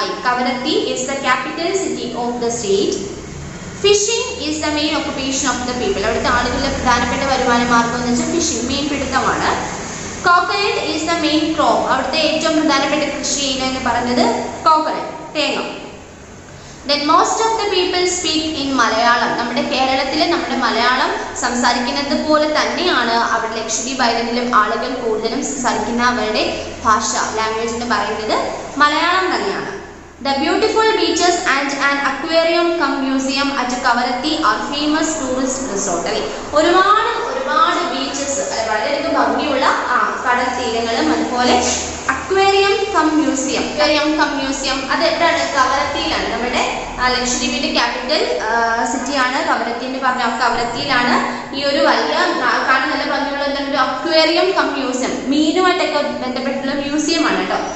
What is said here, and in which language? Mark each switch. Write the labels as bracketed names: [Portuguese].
[English] Kavaratti is the capital city of the state. Fishing is the main occupation of the people. [Malayalam] അവിടുത്തെ ആളുകളുടെ പ്രധാനപ്പെട്ട വരുമാന മാർഗം എന്ന് വെച്ചാൽ phishing, mean പിടുത്തമാണ്. [English] Coconut is the main crop. [Malayalam] അവിടുത്തെ ഏറ്റവും പ്രധാനപ്പെട്ട കൃഷി എന്ന് പറയുന്നത് കോക്കനട്ട്, തേങ്ങ. [English] Then most of the people speak in Malayalam. [Malayalam] നമ്മുടെ കേരളത്തിൽ നമ്മുടെ മലയാളം സംസാരിക്കുന്നത് പോലെ തന്നെയാണ് അവിടെ ലക്ഷദ്വീപ് ഐലൻഡിലും ആളുകൾ കൂടുതലും സംസാരിക്കുന്ന അവരുടെ ഭാഷ, ലാംഗ്വേജ് എന്ന് പറയുന്നത് മലയാളം തന്നെയാണ്. [English] The beautiful beaches and an aquarium cum museum at Kavaratti are famous tourist resort. [Malayalam] ഒരുപാട് ബീച്ചസ്, വളരെയധികം ഭംഗിയുള്ള കടൽ തീരങ്ങളും അതുപോലെ അക്വേറിയം കം മ്യൂസിയം. അത് എവിടെയാണ്? കവരത്തിയിലാണ്. നമ്മുടെ ലക്ഷദ്വീപിന്റെ ക്യാപിറ്റൽ സിറ്റിയാണ് കവരത്തി എന്ന് പറഞ്ഞ കവരത്തിയിലാണ് ഈ ഒരു വലിയ കാണാൻ നല്ല ഭംഗിയുള്ള ഒരു അക്വേറിയം കം മ്യൂസിയം, മീനുമായിട്ടൊക്കെ ബന്ധപ്പെട്ടുള്ള മ്യൂസിയം ആണ് കേട്ടോ.